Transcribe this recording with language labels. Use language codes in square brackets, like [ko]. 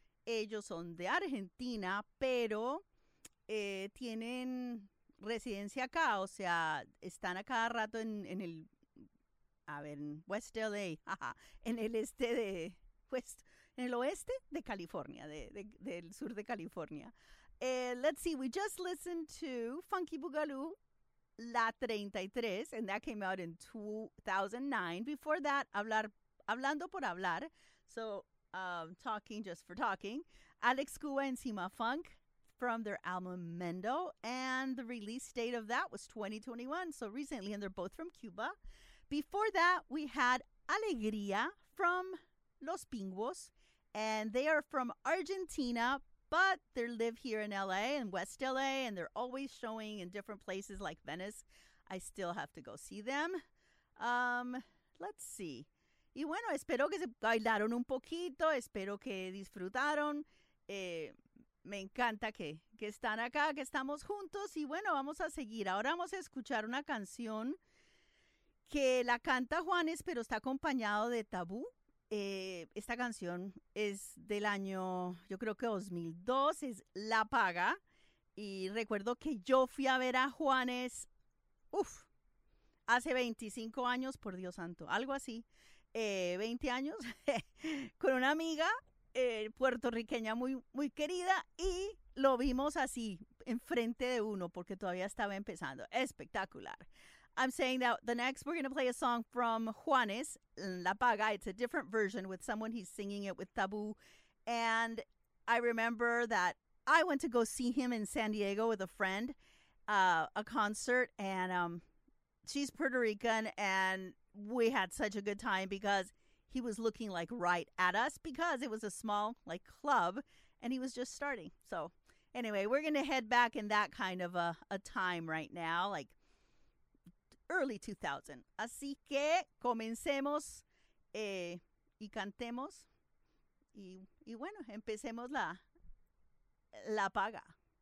[es] Ellos son de Argentina, pero tienen residencia acá, o sea, están a cada rato en West LA, en el oeste de California, del sur de California. [en] Let's see, we just listened to Funky Boogaloo, La 33, and that came out in 2009. Before that, Hablando por Hablar, so talking just for talking, Alex Cuba and Sima Funk, from their album Mendo, and the release date of that was 2021, so recently, and they're both from Cuba. Before that, we had Alegría from Los Pingüos, and they are from Argentina, but they live here in LA, in West LA, and they're always showing in different places like Venice. I still have to go see them. Let's see. [es] Y bueno, espero que se bailaron un poquito, espero que disfrutaron. Me encanta que están acá, que estamos juntos. Y bueno, vamos a seguir. Ahora vamos a escuchar una canción que la canta Juanes, pero está acompañado de Tabú. Esta canción es del año, yo creo que 2002, es La Paga. Y recuerdo que yo fui a ver a Juanes, hace 25 años, por Dios santo, algo así. 20 años, con una amiga puertorriqueña muy, muy querida, y lo vimos así, enfrente de uno, porque todavía estaba empezando. Espectacular. [en] I'm saying that the next, we're going to play a song from Juanes, La Paga. It's a different version with someone. He's singing it with Tabú. And I remember that I went to go see him in San Diego with a friend, a concert, and she's Puerto Rican, and we had such a good time because he was looking like right at us because it was a small like club and he was just starting. So anyway, we're going to head back in that kind of a time right now, like early 2000. [es] Así que comencemos y cantemos y bueno, empecemos la paga.